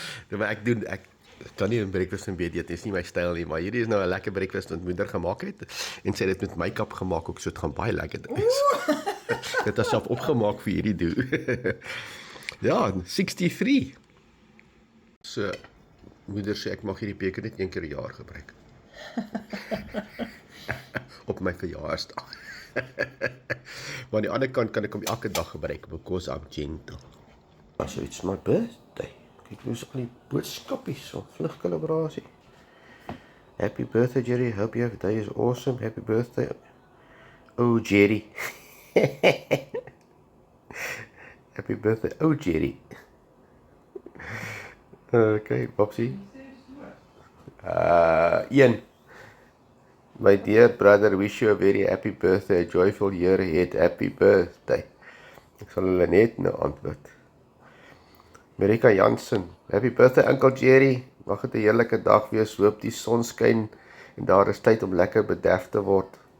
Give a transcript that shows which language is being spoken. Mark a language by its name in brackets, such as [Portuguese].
[Afrikaans] Maar ek kan nie 'n breakfast in bed eet, dit is nie my styl nie, maar hierdie is nou 'n lekker breakfast wat moeder gemaak het en sy het dit met make-up gemaak ook, so dit gaan baie lekker wees. Dit is self opgemaak vir hierdie doel. Ja, 63. So moeder sê ek mag hierdie beker net een keer per jaar gebruik. Op my verjaarsdag. Maar aan die ander kant kan ek hom elke dag gebruik [English] because I'm gentle. So it's my birthday. [Afrikaans] Kyk, hoe is al die boodskapies so vlug kalibrasie. [English] Happy birthday Jerry, hope your day is awesome. Happy birthday. Oh Jerry. Happy birthday. Oh Jerry. Okay, Popsie. 1. My dear brother, wish you a very happy birthday, a joyful year ahead. Happy birthday. [Afrikaans] Ek sal hulle net nou antwoord. Marika Jansen, [English] happy birthday Uncle Jerry. [Afrikaans] Mag dit 'n heerlike dag wees. Hoop die son skyn en daar is tyd om lekker bederf te word.